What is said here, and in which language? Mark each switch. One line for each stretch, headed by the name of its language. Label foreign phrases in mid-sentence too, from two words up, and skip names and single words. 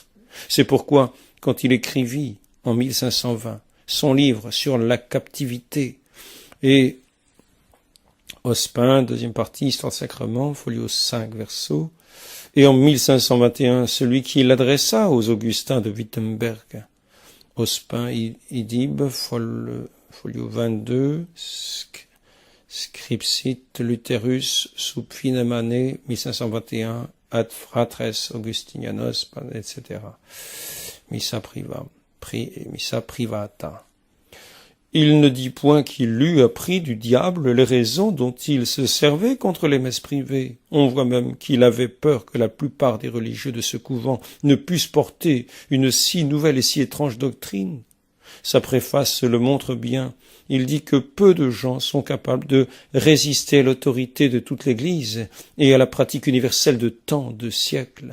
French: C'est pourquoi, quand il écrivit, en 1520, son livre sur la captivité, et Ospin, deuxième partie, Histoire du Sacrement, folio 5, verso, et en 1521, celui qui l'adressa aux Augustins de Wittenberg, Ospin, idib, folio 22,
Latin: Scripsit Lutherus sub finem annae 1521 ad fratres Augustinianos, etc. Missa privata.
French: Il ne dit point qu'il eût appris du diable les raisons dont il se servait contre les messes privées. On voit même qu'il avait peur que la plupart des religieux de ce couvent ne puissent porter une si nouvelle et si étrange doctrine. Sa préface le montre bien. Il dit que peu de gens sont capables de résister à l'autorité de toute l'Église et à la pratique universelle de tant de siècles.